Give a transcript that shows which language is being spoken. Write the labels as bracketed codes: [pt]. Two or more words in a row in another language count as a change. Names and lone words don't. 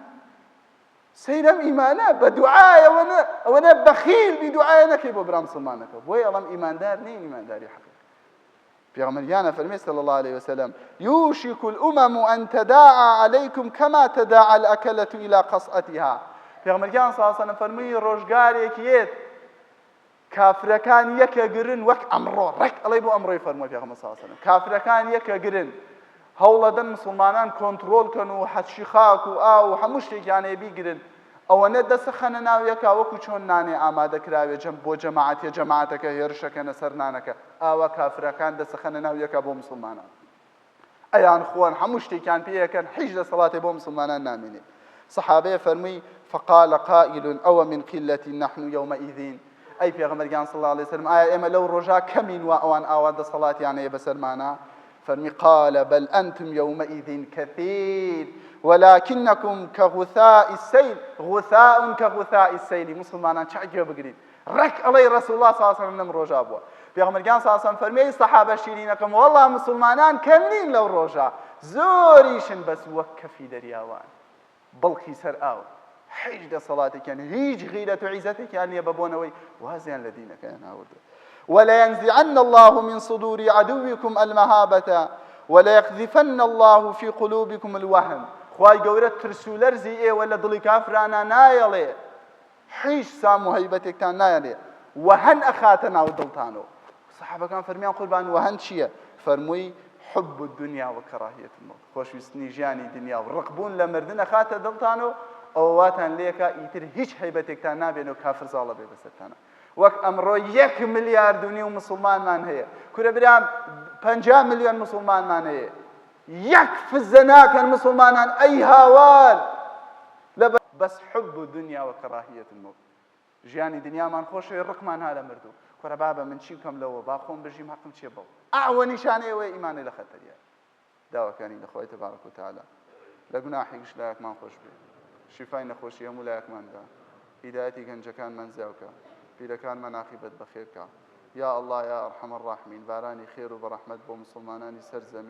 [ckb] سەیرەم ئیمانە بە دوعای ئەوەنە بەخیل بی دوعایە نەکەی بۆ برا مسلمانەکە بۆی ئەڵەم ئیماندار نین ئیمانداری حەقیقی پێغەمبەریانە فەرمێ [ar] صلی الله عليه وسلم يوشك الأمم أن تداعى عليكم كما تداعى الأكلة إلى قصعتها [ckb] پێغەمبەریان [ar] صلی الله عليه وسلم [ckb] فەرمووی ڕۆژگارێکیێت کافرەکان یەکە گرن وەک ئەمڕۆ ڕێک ئەڵێ بۆ ئەمڕۆی فەرمووی پێغەمبەر [ar] صلی الله عليه وسلم [ckb] کافرەکان یەکە گرن هەوڵەدەن مسلمانان کۆنتڕۆڵکەن و حەچی خاک و ئاو و هەموو شتێکیان هەیە بیگرن ئەوەنە دەسەخەنە ناو یەکا وەکو چۆن نانێ ئامادەکراوێ بۆ جەماعەتێ جەماعەتەکە هێرشەکەنە سەر نانەکە ئاوا کافرەکان دەسەخەنە ناو یەکا بۆ مسلمانان ئەیان خۆن هەموو شتێکیان پێیەکەن هیچ دەسەڵاتێ بۆ مسلمانان نامێنێ سەحابەیە فەرمووی [ar] فقال قائل أو من قلة نحن يومئذ [ckb] ئەی پێغەمبەریان صلی [ar] الله عليه وسلم [ckb] ئایا ئێمە لەو ڕۆژا کەمین وا ئەوان ئاوا دەسەڵاتیان هەیە بەسەرمانە فەرمی [ar] قال بل أنتم يومئذ كثير ولكنكم كغثاء السيل غثاء كغثاء السيل [ckb] مسلمانان چاگێ بگرین ڕێک ئەڵێ [ar] رسول الله صلی الله عليه وسلم [ckb] لەم ڕۆژا بووە پێغەمبەریان [ar] صلی الله عليه وسلم [ckb] فەرمێی سەحابە شیرینەکەم وەڵڵا مسلمانان کەم نین لەو ڕۆژا زۆریشن بەس وەک کەفی دەریاوان بڵقی سەر ئاو هیچ دەسەڵاتێکیان هیچ غیرەت و عیزەتێکیان نییە بەبوونەوەی وازیان لە دینەکەیان ئاوردووە [ar] ولينزعن الله من صدور عدوكم المهابة وليقذفن الله في قلوبكم الوهن [ckb] خوای گەورە ترسولەرزی ئێوە لە دڵی کافرانە نایەڵێ هیچ سام و هەیبەتێکتان نایەڵێ وهن ئەخاتە ناو دڵتانەوە سەحابەکان فەرمیان قوربان وهن چییە فەرمووی [ar] حب الدنيا وكراهية الموت [ckb] خۆشویستنی ژیانی دنیا و ڕقبوون لە مردن ئەخاتە دڵتانەوە ئەوە واتان لێکە ئیتر هیچ هەیبەتێکتان نابێنەوە کافر زاڵە بێ بەسەرتانە وەک ئەمڕۆ 1.5 ملیار مسلمانمان هەیە کورە برام 50 ملیۆن مسلمانمان هەیە یەک فزە ناکەن مسلمانان ئەی هاوار بەس [ar] حب الدنيا وكراهية الموت [ckb] ژیانی دنیامان خۆشەوێ ڕقمان ها لە مردوو کورە بابە من چی بکەم لەوە با خۆم بژیم حەقم چێ بەو ئەوە نیشانەیەوەی ئیمانەی لە خەتەریە داواکانی لەخوای تەبارەک و تەعالە لە گوناحێکیش لایەکمان خۆش بێ شیفای نەخۆشی هەموو لایەکماندا هیدایەتی گەنجەکانمان زیاوکە پیرەکانمان عاقیبەت بەخێرکە [ar] یا الله یا ئەرحەم الراحمین [ckb] بارانی خێر و بەڕەحمەت بۆ مسلمانانی سەر زەمین